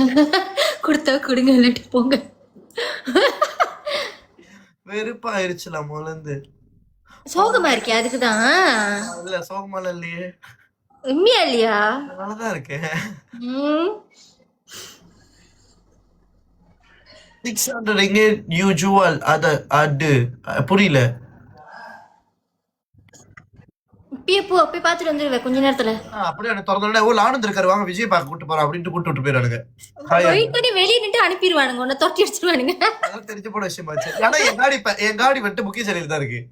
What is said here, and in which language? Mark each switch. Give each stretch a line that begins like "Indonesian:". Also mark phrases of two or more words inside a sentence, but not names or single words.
Tamil: கொடுத்தா கொடுங்க, இல்லாட்டி போங்க. வெறுப்பாயிருச்சுலாம் முதல்ல. சோகமா இருக்கே, அதுக்குதான். இல்ல சோகமால இல்லையே, உண்மையா இல்லையா? நல்லாதான் இருக்கேன். ம்.
Malay: 600 ringgit you jual ada புரியல.
Tamil: இப்பயே போ, அப்பயே பாத்துட்டு வந்துருவேன் கொஞ்ச நேரத்துல. அப்படியே எனக்கு திறந்தோடனே ஓ ஆனந்த் இருக்காரு, வாங்க விஜய் பார்க்க கூட்டு போறோம் அப்படின்ட்டு கூட்டு விட்டு போயிடானுங்க. வெயிட் பண்ணி வெளியே நின்று அனுப்பிடுவானுங்க, உன்னை தொட்டி அடிச்சிருவானுங்க. அதெல்லாம் தெரிஞ்சு போன விஷயமாச்சு. ஆனா என் காடி வந்துட்டு முக்கிய சிலையில தான் இருக்கு.